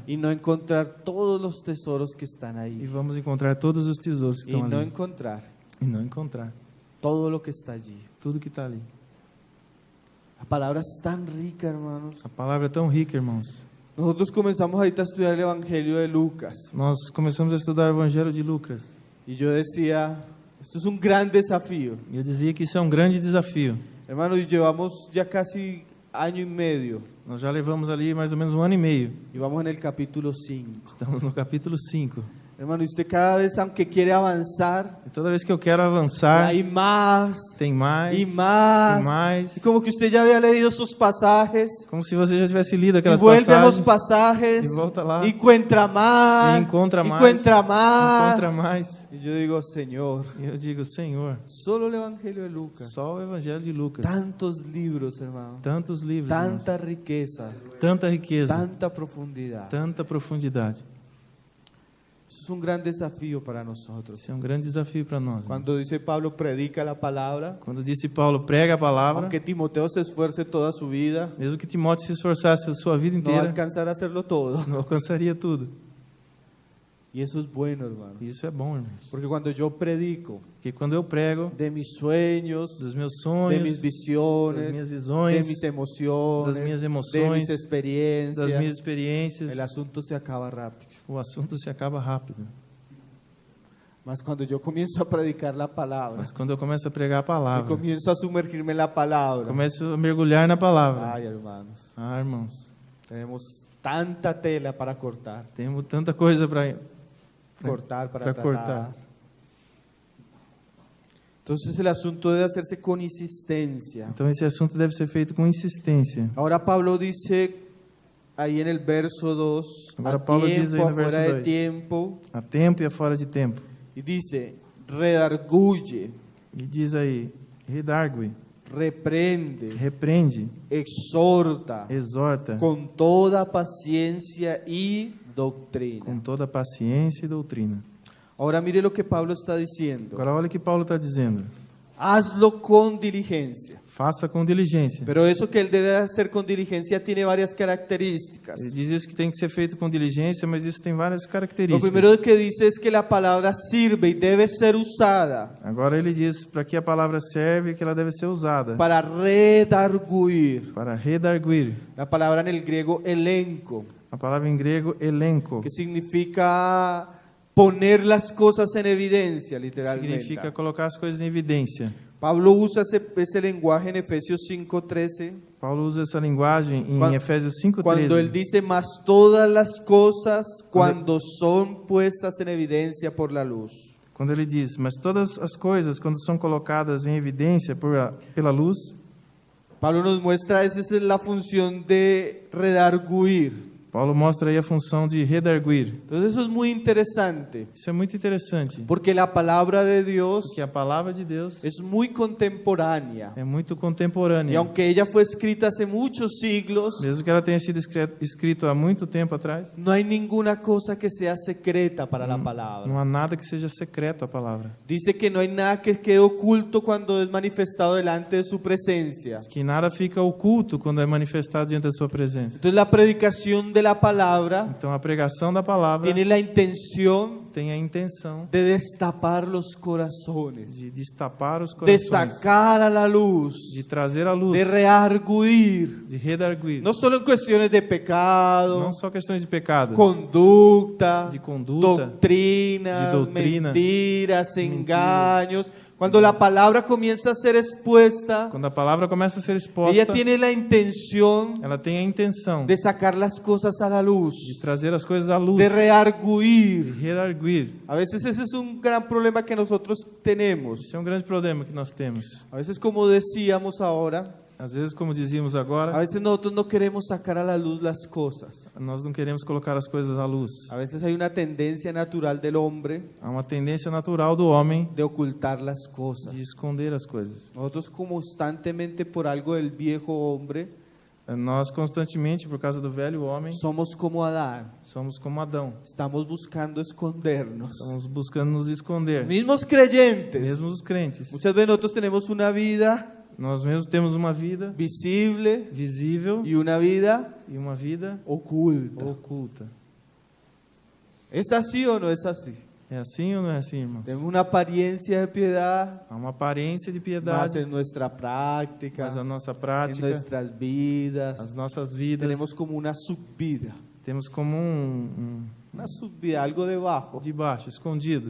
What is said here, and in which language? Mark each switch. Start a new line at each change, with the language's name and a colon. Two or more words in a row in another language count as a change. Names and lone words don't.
Spanish: y no encontrar todos los tesoros que están
Portuguese: E
Spanish: ahí
Portuguese: vamos encontrar todos os tesouros que
Spanish: y
Portuguese: estão no ali. encontrar e não encontrar
Spanish: todo lo que está allí.
Portuguese: tudo que está ali.
Spanish: La palabra es tan rica, hermanos.
Portuguese: A palavra é tão rica, irmãos.
Spanish: Nosotros comenzamos ahorita a estudiar el Evangelio de Lucas
Portuguese: Nós começamos a estudar o Evangelho de Lucas.
Spanish: y yo decía, esto es un gran desafío.
Portuguese: E eu dizia que isso é um grande desafio.
Spanish: Hermano, y llevamos ya casi año y medio
Portuguese: Nós já levamos ali mais ou menos 1 ano e meio.
Spanish: y vamos en el capítulo 5.
Portuguese: Estamos no capítulo 5.
Spanish: Hermano, y usted cada vez, aunque quiere avanzar,
Portuguese: E toda vez que eu quero avançar,
Spanish: hay más
Portuguese: tem mais,
Spanish: y más.
Portuguese: e mais.
Spanish: Y como que usted ya había leído sus pasajes
Portuguese: Como se você já tivesse lido
Spanish: y
Portuguese: aquelas
Spanish: vuelve a los
Portuguese: passagens,
Spanish: pasajes y
Portuguese: volta lá,
Spanish: y encuentra más,
Portuguese: e encontra mais,
Spanish: encuentra más.
Portuguese: encontra mais.
Spanish: Y yo digo, Señor,
Portuguese: E eu digo, Senhor,
Spanish: solo el Evangelio de Lucas.
Portuguese: só o Evangelho de Lucas.
Spanish: Tantos libros, hermano.
Portuguese: Tantos livros, irmãos.
Spanish: Tanta riqueza,
Portuguese: Tanta riqueza,
Spanish: tanta profundidad.
Portuguese: tanta profundidade.
Spanish: Eso es un gran desafío para nosotros.
Portuguese: Isso é um grande desafio para nós. irmãos.
Spanish: Cuando dice Pablo, predica la palabra,
Portuguese: Quando disse Paulo, prega a palavra,
Spanish: aunque Timoteo se esfuerce toda su vida,
Portuguese: mesmo que Timóteo se esforçasse a sua vida
Spanish: no va a
Portuguese: inteira,
Spanish: alcanzar a hacerlo todo.
Portuguese: não alcançaria tudo.
Spanish: Y eso es bueno, hermano.
Portuguese: E isso é bom, irmãos.
Spanish: Porque cuando yo predico
Portuguese: Porque quando eu prego
Spanish: de mis sueños,
Portuguese: dos meus
Spanish: de
Portuguese: sonhos,
Spanish: mis
Portuguese: das
Spanish: visiones,
Portuguese: minhas
Spanish: de
Portuguese: visões,
Spanish: mis emociones,
Portuguese: das minhas
Spanish: de
Portuguese: emoções,
Spanish: mis experiencias,
Portuguese: das minhas experiências,
Spanish: el asunto se acaba rápido.
Portuguese: o assunto se acaba rápido.
Spanish: Mas cuando yo comienzo a predicar la palabra,
Portuguese: Mas quando eu começo a pregar a
Spanish: y
Portuguese: palavra,
Spanish: comienzo a sumergirme en la palabra,
Portuguese: começo a mergulhar na palavra.
Spanish: ay, hermanos,
Portuguese: Ah, irmãos,
Spanish: tenemos tanta tela para cortar,
Portuguese: temos tanta coisa para para para tratar. cortar.
Spanish: Entonces el asunto debe hacerse con insistencia.
Portuguese: Então esse assunto deve ser feito com insistência.
Spanish: Ahora Pablo dice ahí en el verso 2, Ahora a Pablo dice ahí tiempo, en el verso afuera de 2. tiempo,
Portuguese: A tempo e a fora de tempo.
Spanish: y dice, redarguye,
Portuguese: E diz aí, redargue,
Spanish: reprende,
Portuguese: repreende,
Spanish: exhorta,
Portuguese: exorta,
Spanish: con toda paciencia y doctrina.
Portuguese: com toda paciência e doutrina.
Spanish: Ahora mire lo que Pablo está diciendo.
Portuguese: Agora olha o que Paulo está dizendo.
Spanish: Hazlo con diligencia.
Portuguese: Faça com diligência.
Spanish: Pero eso que él debe hacer con diligencia tiene varias características.
Portuguese: Ele diz isso que tem que ser feito com diligência, mas isso tem várias
Spanish: Lo
Portuguese: características.
Spanish: primero que dice es que la palabra sirve y debe ser usada
Portuguese: Agora ele diz para que a palavra serve que ela deve ser usada
Spanish: para redarguir.
Portuguese: para redarguir.
Spanish: La palabra en el griego elenco,
Portuguese: A palavra em grego elenco
Spanish: que significa poner las cosas en evidencia,
Portuguese: literalmente. significa colocar as coisas em evidência.
Spanish: Pablo usa ese lenguaje en Efesios 5:13,
Portuguese: Paulo usa essa linguagem em Quan- Efésios
Spanish: cuando él
Portuguese: 5:13.
Spanish: dice, mas todas las cosas cuando son puestas en evidencia por la luz.
Portuguese: Quando ele diz, mas todas as coisas, quando são colocadas em evidência pela luz,
Spanish: Pablo nos muestra, esa es la función de redarguir.
Portuguese: Paulo mostra aí a função de redarguir.
Spanish: Entonces eso es muy interesante,
Portuguese: Isso é muito interessante,
Spanish: porque la palabra de Dios
Portuguese: porque a palavra de Deus
Spanish: es muy contemporánea.
Portuguese: é muito
Spanish: Y
Portuguese: contemporânea.
Spanish: aunque ella fue escrita hace muchos siglos,
Portuguese: Mesmo que ela tenha sido escrito há muito tempo atrás,
Spanish: no hay ninguna cosa que sea secreta para la
Portuguese: não
Spanish: palabra.
Portuguese: há nada que seja secreto a palavra.
Spanish: Dice que no hay nada que quede oculto cuando es manifestado delante de su presencia.
Portuguese: Que nada fica oculto quando é manifestado diante da sua presença.
Spanish: Entonces la predicación de la palabra
Portuguese: Então a pregação da palavra
Spanish: tiene la intención
Portuguese: tem a intenção
Spanish: de destapar los corazones,
Portuguese: de destapar os
Spanish: de
Portuguese: corações,
Spanish: sacar a la luz,
Portuguese: de trazer à luz,
Spanish: de rearguir,
Portuguese: de redarguir.
Spanish: no solo en cuestiones de pecado,
Portuguese: Não só questões de pecado,
Spanish: conducta,
Portuguese: de conduta,
Spanish: doctrina,
Portuguese: de doutrina,
Spanish: mentiras, engaños. Cuando la palabra comienza a ser expuesta,
Portuguese: quando a palavra começa a ser
Spanish: ella
Portuguese: exposta,
Spanish: tiene la intención
Portuguese: ela tem a intenção
Spanish: de sacar las cosas a la luz,
Portuguese: de trazer as coisas à luz,
Spanish: de
Portuguese: de
Spanish: rearguir.
Portuguese: redarguir.
Spanish: A veces ese es un gran problema que nosotros tenemos.
Portuguese: Isso é um grande problema que nós temos.
Spanish: A veces, como decíamos ahora,
Portuguese: Às vezes, como dizíamos
Spanish: a
Portuguese: agora,
Spanish: veces nosotros no queremos sacar a la luz las cosas.
Portuguese: nós não queremos colocar as coisas à luz.
Spanish: A veces hay una tendencia natural del hombre
Portuguese: Há uma tendência natural do homem
Spanish: de ocultar las cosas.
Portuguese: de esconder as coisas.
Spanish: Nosotros constantemente, por algo del viejo hombre,
Portuguese: Nós constantemente, por causa do velho homem,
Spanish: somos como Adán.
Portuguese: somos como Adão.
Spanish: Estamos buscando escondernos.
Portuguese: Estamos buscando nos esconder.
Spanish: Mismos creyentes.
Portuguese: Mesmo os crentes.
Spanish: Muchas veces nosotros tenemos una vida
Portuguese: Nós mesmos temos uma vida
Spanish: visible
Portuguese: visível
Spanish: y una vida
Portuguese: e uma vida
Spanish: oculta.
Portuguese: oculta.
Spanish: ¿Es así o no es así?
Portuguese: É assim ou não é assim, irmãos?
Spanish: Tenemos una apariencia de piedad,
Portuguese: Há uma aparência de
Spanish: más
Portuguese: piedade,
Spanish: en nuestra práctica,
Portuguese: mas a nossa
Spanish: en
Portuguese: prática,
Spanish: nuestras vidas.
Portuguese: as nossas vidas,
Spanish: Tenemos como una subvida,
Portuguese: temos como
Spanish: una subvida, algo debajo,
Portuguese: de baixo, escondido.